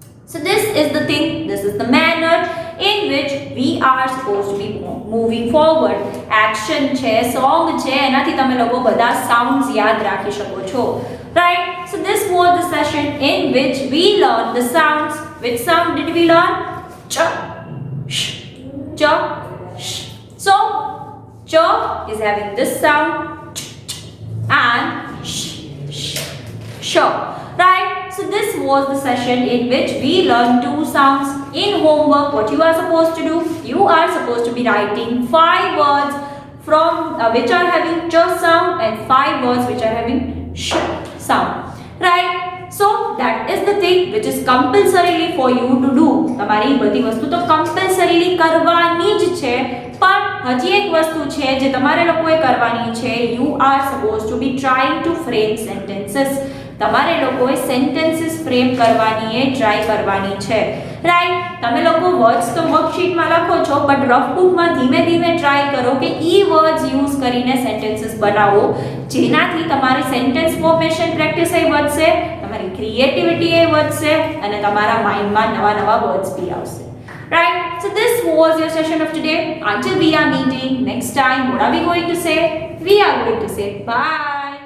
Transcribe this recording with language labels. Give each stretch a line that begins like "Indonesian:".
English: So this is the thing, this is the manner in which we are supposed to be moving forward.
Gujarati: Action છે, song છે, એનાથી તમે લોકો બધા sounds યાદ રાખી શકો છો, right?
English: So this was the session in which we learned the sounds. Which sound did we learn? Ch, sh, ch, sh. So ch is having this sound, ch, ch, and sh, sh, sh, right? So this was the session in which we learned 2 sounds. in homework, what you are supposed to do? You are supposed to be writing 5 words from which are having ch sound and 5 words which are having sh sound. Right? So that is the thing which is compulsorily for you to do.
Gujarati: તમારે એ બધી વસ્તુ તો compulsorily કરવાની જ છે, પણ હજી એક વસ્તુ છે જે તમારે લોકોએ કરવાની છે.
English: You are supposed to be trying to frame sentences.
Gujarati: તમારે લોકોએ સેન્ટેન્સીસ ફ્રેમ કરવાની એ ટ્રાય કરવાની છે. રાઈટ? તમે લોકો વર્ડ્સ તો વર્કશીટમાં લખો છો, બટ રફ બુકમાં ધીમે ધીમે ટ્રાય કરો કે ઈ વર્ડ્સ યુઝ કરીને સેન્ટેન્સીસ બનાવો, જેનાથી તમારી સેન્ટેન્સ ફોર્મેશન પ્રેક્ટિસ એ વધશે, તમારી ક્રિએટિવિટી એ વધશે અને તમારા માઇન્ડમાં નવા નવા વર્ડ્સ બી આવશે.
English: Right? So this was your session of today. Until we are meeting next time, what are we going to say? We are going to say bye.